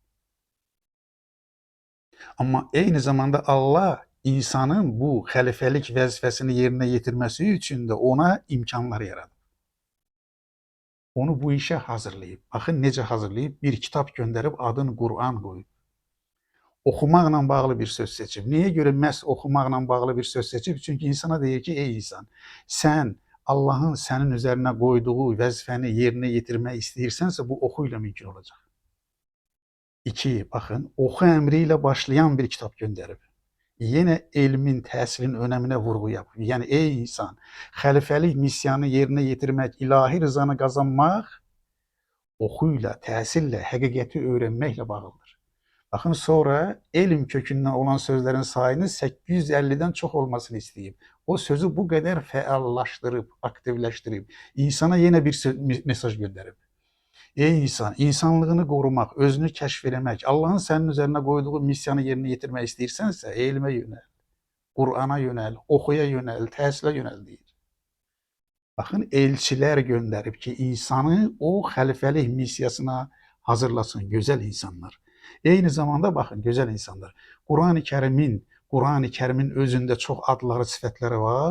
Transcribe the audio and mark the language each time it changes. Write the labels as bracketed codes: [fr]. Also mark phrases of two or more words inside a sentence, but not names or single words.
[tr] Ama aynı zamanda Allah insanın bu halifelik vazifesini yerine getirmesi için de ona imkanlar yaratıp. Onu bu işe hazırlayıp, bakın necə hazırlayıp, bir kitap gönderip adını Kur'an koyup. [az] Oxumaqla bağlı bir söz seçib. Niyə görə məhz oxumaqla bağlı bir söz seçib? Çünki insana deyir ki, ey insan, sən Allah'ın sənin üzərinə qoyduğu vəzifəni yerinə yetirmək istəyirsənsə, bu oxu ilə mümkün olacaq. 2. Baxın, oxu əmri ilə başlayan bir kitab göndərib. Yenə elmin, təhsilin önəminə vurğu yapıb. Yəni, ey insan, xəlifəlik missiyanı yerinə yetirmək, ilahi rızanı qazanmaq oxu ilə, təhsillə, həqiqəti öyrənməklə bağlıdır. [tr] Bakın sonra elm kökünden olan sözlerin sayını 850'den çok olmasını isteyip, o sözü bu kadar feallaştırıp, aktifleştirip, insana yine bir mesaj gönderip, ey insan, insanlığını korumak, özünü keşfetmek, Allah'ın senin üzerine koyduğu misyanı yerine getirmek istersense eğilime yönel. [az] Qur'ana yönəl, oxuya yönəl, təhsilə yönəl deyir. Baxın, elçilər göndərib ki, insanı o xəlifəlik missiyasına hazırlasın, gözəl insanlar. Eyni zamanda baxın, gözəl insanlar, [ar] القرآن الكريم [az] özündə çox adları, sifətləri var.